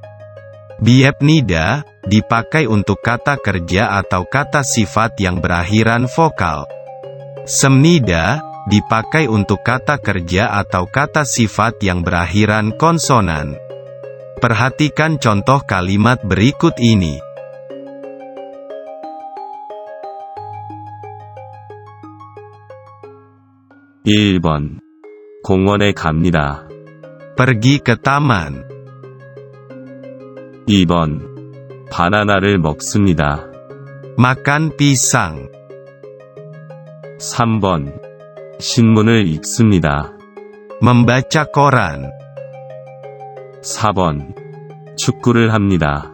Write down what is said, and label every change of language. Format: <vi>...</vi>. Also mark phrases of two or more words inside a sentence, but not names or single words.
<id>Biepnida dipakai untuk kata kerja atau kata sifat yang berakhiran vokal. Semnida dipakai untuk kata kerja atau kata sifat yang berakhiran konsonan. Perhatikan contoh kalimat berikut ini.</id> <ko>(1번) 공원에 갑니다.</ko> <id>Pergi ke taman.</id> <ko>2번 바나나를 먹습니다.</ko> <id>Makan pisang.</id> <ko>3번 신문을 읽습니다.</ko> <id>Membaca koran.</id> <ko>4번 축구를 합니다.</ko>